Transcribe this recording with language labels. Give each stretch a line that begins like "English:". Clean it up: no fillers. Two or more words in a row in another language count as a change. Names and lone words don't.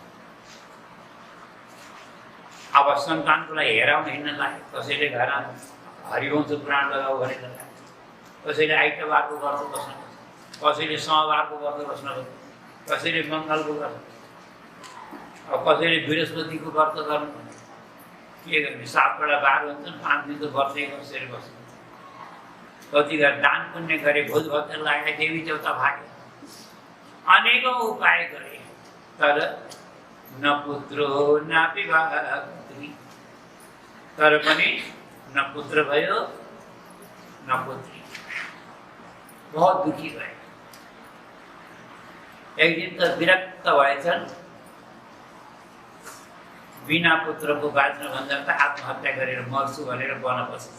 Nepali: अब सन्तानको लागि हेराउन हिँड्न लाग्यो, कसैले घर हरिवंश पुराण लगाऊ भने लगायो, कसैले आइतबारको व्रत बस्नु, कसैले सोमबारको व्रत बस्नु, कसैले मङ्गलको गर्नु, अब कसैले बृहस्पतिको व्रत गर्नु। के गर्ने, 7 बार हुन्छन्, 5 दिनको वर्षै कसरी बस्नु। कतिजना दान पुण्य गरे, भोज भत्तर लगाए, देवी देवता भागे, अनेकौं उपाय गरे, तर न पुत्रो न पुत्री, तर पनि न पुत्र भयो न पुत्री। बहुत दुखी भए। एक दिन त विरक्त भएछन्, बिना पुत्रको बाँच्न भन्दा त आत्महत्या गरेर मर्छु भनेर वन बसेछ।